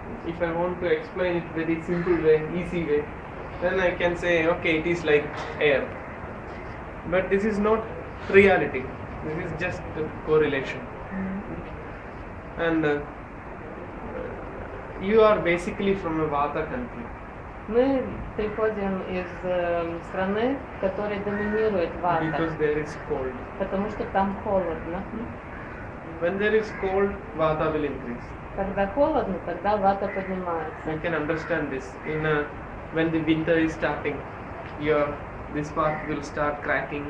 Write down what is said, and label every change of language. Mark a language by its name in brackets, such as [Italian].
[English] if I want to explain it very simple way, easy way, then I can say, okay, it is like air. But this is not reality. This is just a correlation. And you are basically from a Vata country. [Russian] Мы приходим из страны, в которой доминирует вата, [English] Because there is cold. [Russian] потому что там холодно. [English] When there is cold, Vata will increase. [Russian] Когда холодно, тогда вата поднимается. [English] You can understand this. When the winter is starting, this part will start cracking.